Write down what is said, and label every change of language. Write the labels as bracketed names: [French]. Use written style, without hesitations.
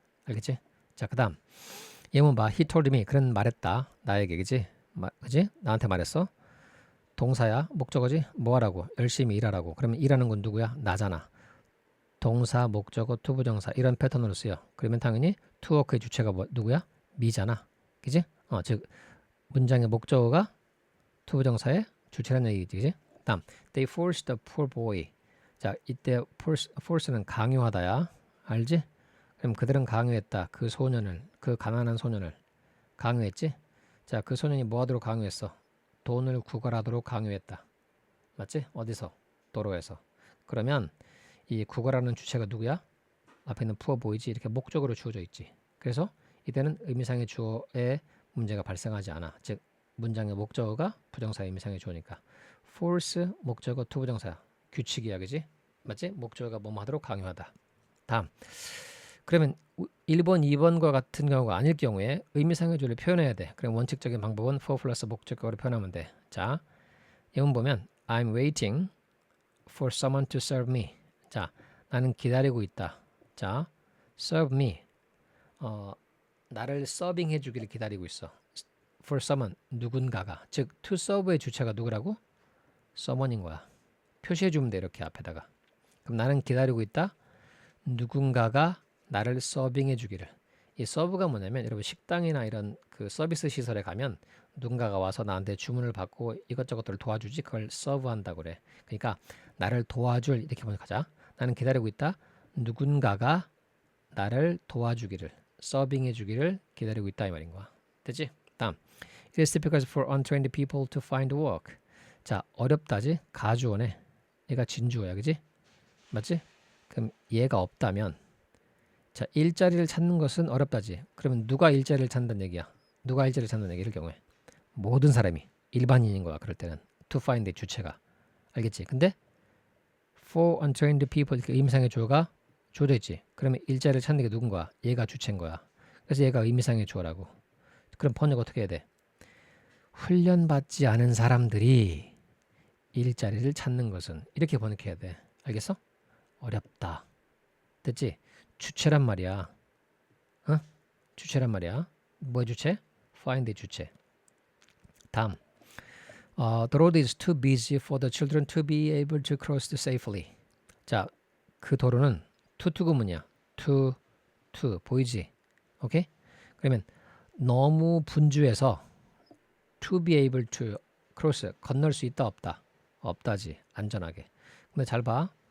[Korean] 알겠지? 자, 그 다음 예문 봐. [English] He told me. [Korean] 그는 말했다. 나에게. 그지? 그지? 나한테 말했어. 동사야. 목적어지? 뭐 하라고? 열심히 일하라고. 그러면 일하는 건 누구야? 나잖아. 동사, 목적어, 투부정사 이런 패턴으로 쓰여. 그러면 당연히 to work의 주체가 누구야? me잖아. 그지? 즉 문장의 목적어가 투부정사의 주체라는 얘기지. 그지? 다음 [English] They forced the poor boy. [Korean] 자, 이때 force는 강요하다야. 알지? 그럼 그들은 강요했다. 그 소년을, 그 가난한 소년을 강요했지? 자, 그 소년이 뭐 하도록 강요했어? 돈을 구걸하도록 강요했다. 맞지? 어디서? 도로에서. 그러면 이 구걸하는 주체가 누구야? 앞에 있는 poor boy지. 이렇게 목적으로 주어져 있지. 그래서 이때는 의미상의 주어에 문제가 발생하지 않아. 즉 문장의 목적어가 부정사 의미상의 주어니까 force 목적어 투부정사야. 규칙이야. 그지? 맞지? 목적어가 뭐뭐 하도록 강요하다. 다음 그러면 1번, 2번과 같은 경우가 아닐 경우에 의미상의 주어를 표현해야 돼. 그럼 원칙적인 방법은 for 플러스 목적어로 표현하면 돼. 자, 예문 보면 [English] I'm waiting for someone to serve me. [Korean] 자, 나는 기다리고 있다. 자, serve me. 나를 서빙해 주기를 기다리고 있어. for someone, 누군가가. 즉, to serve의 주체가 누구라고? someone인 거야. 표시해 주면 돼, 이렇게 앞에다가. 그럼 나는 기다리고 있다. 누군가가 나를 서빙해 주기를. 이 서브가 뭐냐면 여러분 식당이나 이런 그 서비스 시설에 가면 누군가가 와서 나한테 주문을 받고 이것저것들을 도와주지. 그걸 서브한다고 그래. 그러니까 나를 도와줄 이렇게 번역하자. 나는 기다리고 있다. 누군가가 나를 도와주기를, 서빙해 주기를 기다리고 있다 이 말인 거야. 됐지? 다음. [English] It is difficult for untrained people to find work. [Korean] 자, 어렵다지? 가주어네. 얘가 진주어야. 그지? 맞지? 그럼 얘가 없다면 자, 일자리를 찾는 것은 어렵다지. 그러면 누가 일자리를 찾는다는 얘기야? 누가 일자리를 찾는다는 얘기를 경우에 모든 사람이 일반인인 거야. 그럴 때는 to find의 주체가. 알겠지? 근데 [English] for untrained people [Korean] 이렇게 의미상의 주어가 주어져 있지. 그러면 일자리를 찾는 게 누군 거야? 얘가 주체인 거야. 그래서 얘가 의미상의 주어라고. 그럼 번역 어떻게 해야 돼? 훈련받지 않은 사람들이 일자리를 찾는 것은 이렇게 번역해야 돼. 알겠어? 어렵다. 됐지? 주체란 말이야. 주체란 말이야. 뭐의 주체? find의 주체. 다음. [English] The road is too busy for the children to be able to cross safely. [Korean] 자, 그 도로는 to 구문이야. to 보이지? 오케이? 그러면 너무 분주해서 to be able to cross 건널 수 있다 없다? 없다지. 안전하게. 근데 잘 봐.